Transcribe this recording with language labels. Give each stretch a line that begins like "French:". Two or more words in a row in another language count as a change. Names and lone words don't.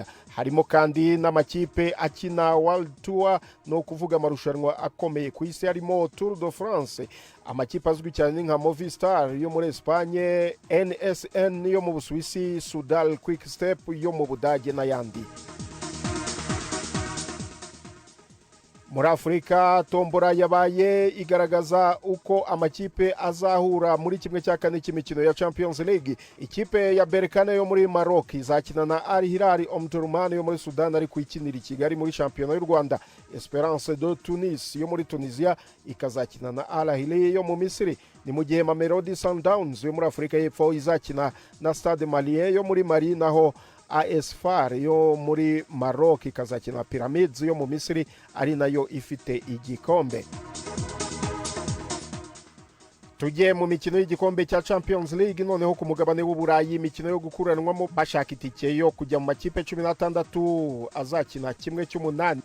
Kinyarwanda: Harimo kandi n'amakipe akina World Tour no kuvuga amarushanwa akomeye ku isi harimo Tour de France, amakipe azwi cyane nka Movistar yo muri Espagne, NSN yo mu Busuwisi, Sudal Quick Step yo mu Budage n'ayandi. Muri Afrika tombora yabaye igaragaza uko amakipe azahura muri kimwe cya kane cy'imikino ya Champions League. Ikipe ya Berkane yo muri Maroc izakina na Arihutirwa Omdurman yo muri Sudan ari kwikinira i Kigali muri Championnat y'u Rwanda. Esperance de Tunis yo muri Tunisia ikazakina na Al Ahly yo mu Misiri. Ni mu gihe Mamelodi Sundowns yo muri Afrika y'Epfo izakina na Stade Malien yo muri Mali, naho AS FAR yo muri Maroc ikazakina Pyramids yo mu Misiri ari nayo ifite igikombe. Tugiye mu mikino y'igikombe cya Champions League noneho ku mugabane w'Uburayi imikino yo gukuranwamo bashaka itike yo kujya mu makipe 16 azakina kimwe cy'umunani.